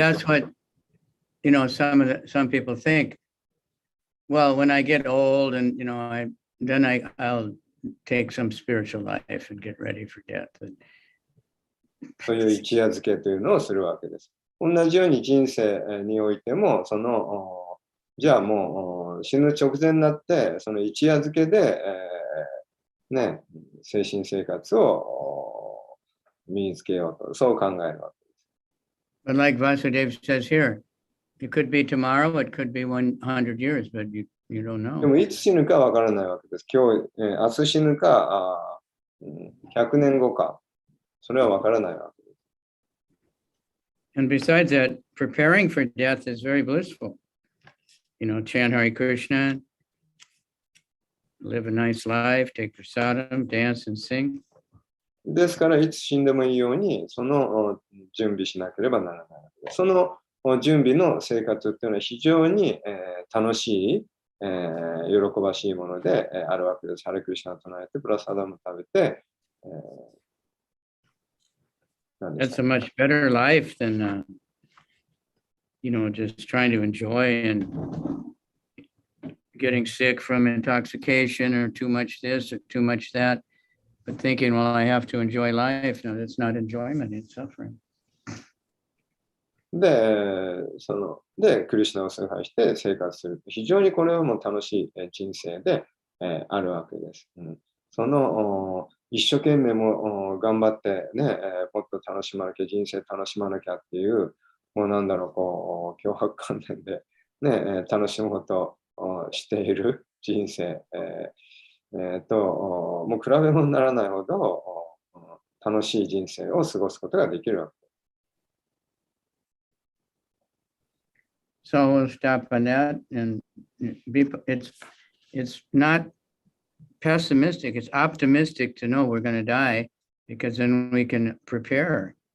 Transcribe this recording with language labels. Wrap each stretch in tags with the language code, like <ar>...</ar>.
<en>that's what, you know, some people think, well, when I get old and, you know, I'll take some spiritual life and get ready for death.</en> <ja>という一夜漬けというのをするわけです。同じように人生においても、その、じゃあもう死ぬ直前になって、その一夜漬けで、ね、精神生活を身につけようと、そう考えるわけです。</ja> <en>But like Vasudev says here, it could be tomorrow, it could be 100 years, but you don't</en> <ja>で</ja> <en>know.</en> <ja>もいつ死ぬかわからないわけです。明日死ぬか、100年後か、それはわからないわけです。</ja> <en>And besides that, preparing for death is very blissful. You know, chant Hare Krishna, live a nice life, take prasadam, dance and sing.</en> <ja>ですから、いつ死んでもいいように、その準備しなければならないわけです。その準備の生活っていうのは非常に、楽しい、喜ばしいもので、あるわけです。ハレクリシナを唱えて、プラサダム食べて、</ja> <en>That's a much better life than, you know, just trying to enjoy and getting sick from intoxication or too much this or too much that, but thinking, well, I have to enjoy life. No, that's not enjoyment, it's suffering.</en> <ja>で、クリシュナを崇拝して生活する。非常にこれはもう楽しい人生で、あるわけです。その一生懸命も頑張ってね、もっと楽しまなきゃ、人生楽しまなきゃっていう、もうなんだろう、こう、脅迫観念で、ね、楽しむことをしている人生、もう比べ物にならないほど楽しい人生を過ごすことができるわけです。</ja> <en>So we'll stop on that and it's not pessimistic, it's optimistic to know we're going to die because then we can prepare.</en>